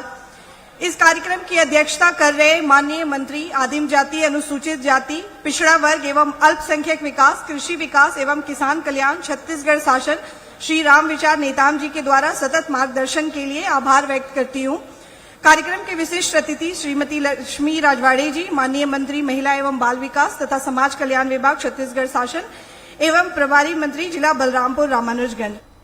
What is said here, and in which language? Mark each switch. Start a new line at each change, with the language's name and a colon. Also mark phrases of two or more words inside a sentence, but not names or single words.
Hindi: इस कार्यक्रम की अध्यक्षता कर रहे माननीय मंत्री आदिम जाति, अनुसूचित जाति, पिछड़ा वर्ग एवं अल्पसंख्यक विकास, कृषि विकास एवं किसान कल्याण छत्तीसगढ़ शासन श्री राम विचार नेताम जी के द्वारा सतत मार्गदर्शन के लिए आभार व्यक्त करती हूं। कार्यक्रम के विशिष्ट अतिथि श्रीमती लक्ष्मी राजवाड़े जी, माननीय मंत्री महिला एवं बाल विकास तथा समाज कल्याण विभाग छत्तीसगढ़ शासन एवं प्रभारी मंत्री जिला बलरामपुर रामानुजगंज।